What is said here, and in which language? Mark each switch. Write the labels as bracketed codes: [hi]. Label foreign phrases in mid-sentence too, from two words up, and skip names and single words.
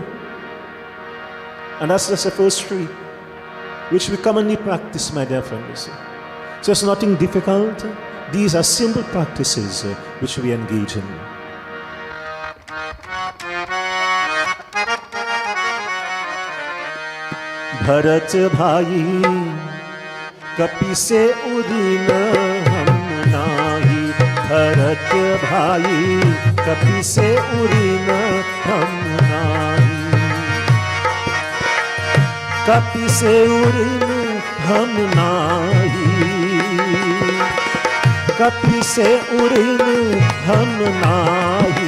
[en] And that's just the first 3, which we commonly practice, my dear friends. So it's nothing difficult. These are simple practices which we engage in. [awa] भरत भाई कपि से उरी न हम नाहीं. भरत भाई कपि से उरी न हम नाही। कपि से उरी न हम नाही। कपि से उरी न हम नाही।